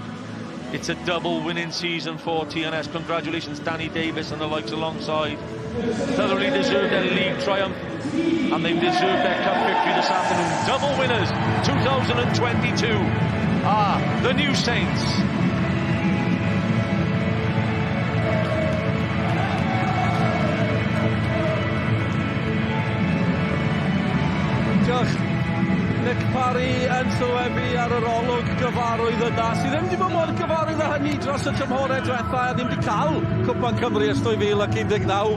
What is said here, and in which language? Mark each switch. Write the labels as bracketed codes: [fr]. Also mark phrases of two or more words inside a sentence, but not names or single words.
[en] It's a double winning season for TNS. Congratulations, Danny Davis and the likes alongside. Thoroughly deserved their league triumph, and they've deserved their cup victory this afternoon. Double winners 2022 are the new Saints. [cy] Diolch. Nick Parry yn sylwebu ar yr olwg gyfarwydd yna, sydd ddim wedi bod mor gyfarwydd â hynny dros y tymhorau diwethaf, a ddim wedi cael Cwpan Cymru ers 2019.